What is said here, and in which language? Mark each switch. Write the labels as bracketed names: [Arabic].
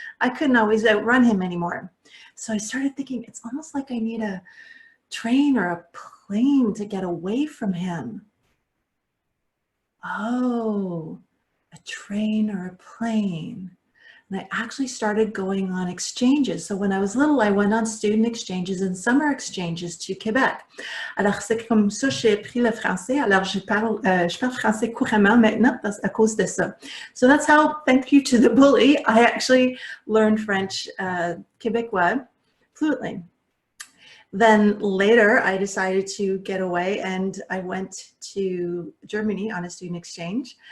[English] I couldn't always outrun him anymore. So I started thinking it's almost like I need a train or a plane to get away from him. Oh, a train or a plane. And I actually started going on exchanges. So when I was little, I went on student exchanges and summer exchanges to Quebec. [French] Alors c'est comme ça que j'ai appris le français. Alors je parle français couramment maintenant à cause de ça. [English] So that's how, thank you to the bully, I actually learned French Québécois fluently. Then later, I decided to get away and I went to Germany on a student exchange.